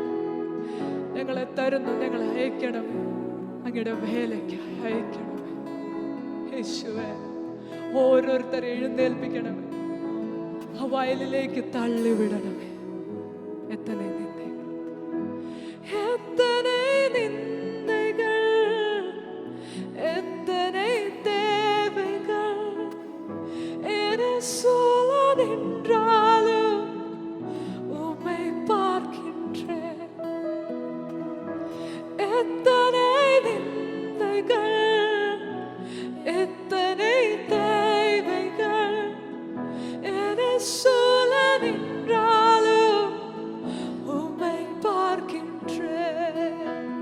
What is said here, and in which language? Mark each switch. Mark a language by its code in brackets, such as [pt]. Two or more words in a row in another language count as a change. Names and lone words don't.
[ml] ഞങ്ങളെ അയക്കണമേ, അങ്ങയുടെ വേലയ്ക്ക് അയക്കണമേ യേശുവേ. ഓരോരുത്തരെ എഴുന്നേൽപ്പിക്കണമേ, ആ വയലിലേക്ക് തള്ളിവിടണമേ. [ta] எத்தனை நிந்தைகள், எத்தனை தேவைகள் என சொல்ல நின்றாலும் உம்மை பார்க்கின்றேன். எத்தனை நிந்தைகள், எத்தனை தேவைகள் என சொல்ல நின்றாலும் உம்மை பார்க்கின்றேன்.